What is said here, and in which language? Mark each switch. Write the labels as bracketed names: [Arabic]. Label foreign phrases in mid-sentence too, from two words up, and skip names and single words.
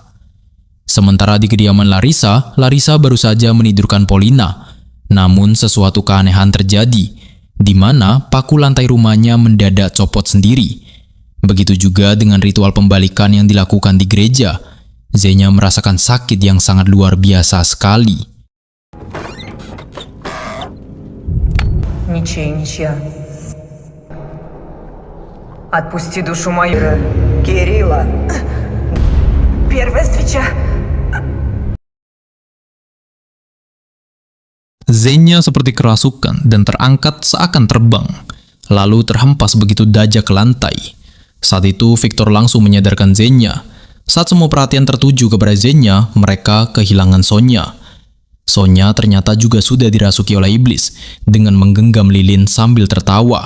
[Indonesian] Sementara di kediaman Larissa, Larissa baru saja menidurkan Polina. Namun sesuatu keanehan terjadi, di mana paku lantai rumahnya mendadak copot sendiri. Begitu juga dengan ritual pembalikan yang dilakukan di gereja. Xenia merasakan sakit yang sangat luar biasa sekali. [Russian] Ничья. Отпусти душу мою. Кирилла. Первая свеча. [Indonesian] Zenya seperti kerasukan dan terangkat seakan terbang, lalu terhempas begitu dajak ke lantai. Saat itu Victor langsung menyadarkan Zenya. Saat semua perhatian tertuju kepada Zenya, mereka kehilangan Sonya. Sonya ternyata juga sudah dirasuki oleh iblis dengan menggenggam lilin sambil tertawa.